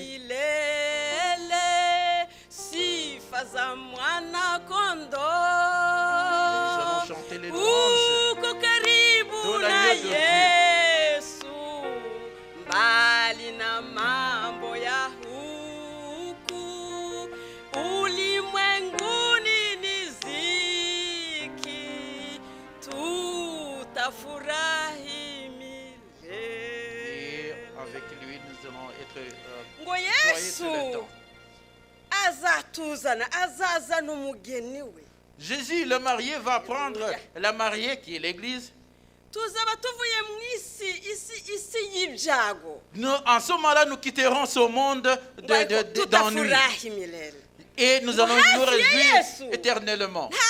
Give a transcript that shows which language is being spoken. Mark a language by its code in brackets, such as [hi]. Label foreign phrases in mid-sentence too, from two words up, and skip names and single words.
[sw] milele sifa za mwana kondoo uko karibu na Yesu mbali na mambo ya huku ulimwenguni ni ziki tutafurahi milele. [fr] Avec lui nous allons être [rw] ngo Yesu azazana umugeni we. [fr] Jésus le marié va prendre la mariée qui est l'Église. En ce moment-là, nous quitterons ce monde d'ennui et nous allons nous réjouir éternellement.